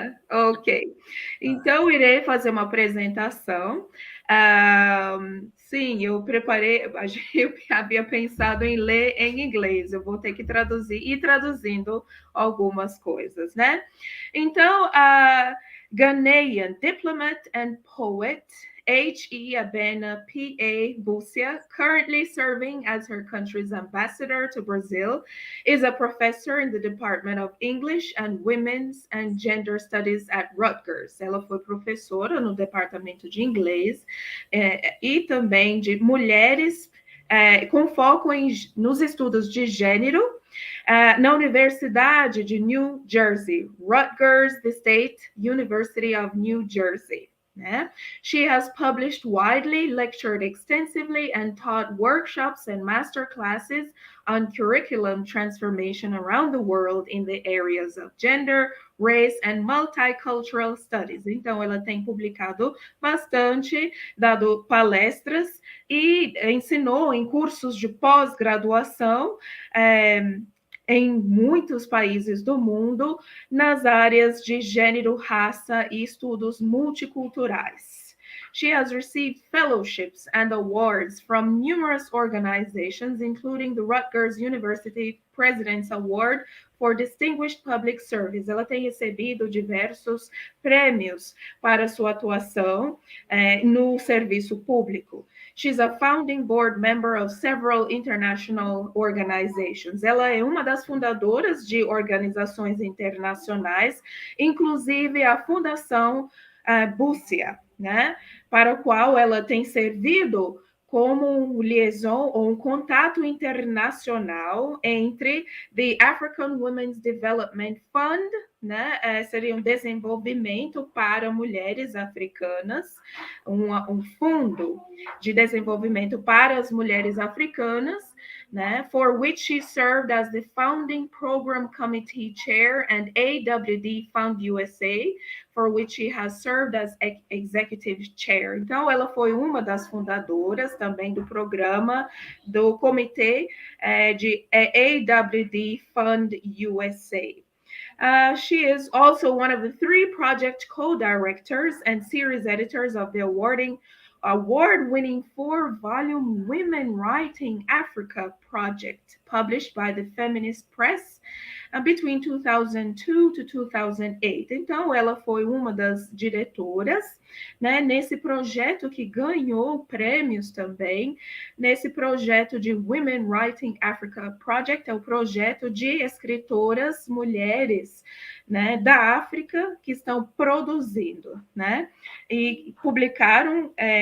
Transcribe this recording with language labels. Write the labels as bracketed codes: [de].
[pt] Ok. Então, irei fazer uma apresentação. Sim, eu preparei, eu havia pensado em ler em inglês, eu vou ter que traduzir e traduzindo algumas coisas, né? [en] Então, Ghanaian diplomat and poet H.E. Abena P.A. Busia, currently serving as her country's ambassador to Brazil, is a professor in the Department of English and Women's and Gender Studies at Rutgers. [pt] Ela foi professora no departamento de inglês e também de mulheres com foco nos estudos de gênero na Universidade de New Jersey, Rutgers, the State University of New Jersey. [en] She has published widely, lectured extensively, and taught workshops and master classes on curriculum transformation around the world in the areas of gender, race, and multicultural studies. [pt] Então, ela tem publicado bastante, dado palestras e ensinou em cursos de pós-graduação em muitos países do mundo nas áreas de gênero, raça e estudos multiculturais. [en] She has received fellowships and awards from numerous organizations, including the Rutgers University President's Award for Distinguished Public Service. [pt] Ela tem recebido diversos prêmios para sua atuação no serviço público. [en] She's a founding board member of several international organizations. [pt] Ela é uma das fundadoras de organizações internacionais, inclusive a Fundação Busia, né? Para o qual ela tem servido como um liaison ou um contato internacional entre the African Women's Development Fund, né? Seria um desenvolvimento para mulheres africanas, um fundo de desenvolvimento para as mulheres africanas, né? [en] For which she served as the founding program committee chair and AWD Fund USA, for which she has served as executive chair. [pt] Então, ela foi uma das fundadoras também do programa do comitê de AWD Fund USA. [en] She is also one of the 3 project co-directors and series editors of the award-winning 4-volume Women Writing Africa project, published by the Feminist Press between 2002 to 2008. [pt] Então, ela foi uma das diretoras, né, nesse projeto que ganhou prêmios também, nesse projeto de Women Writing Africa Project, é o projeto de escritoras mulheres, né, da África que estão produzindo, né, e publicaram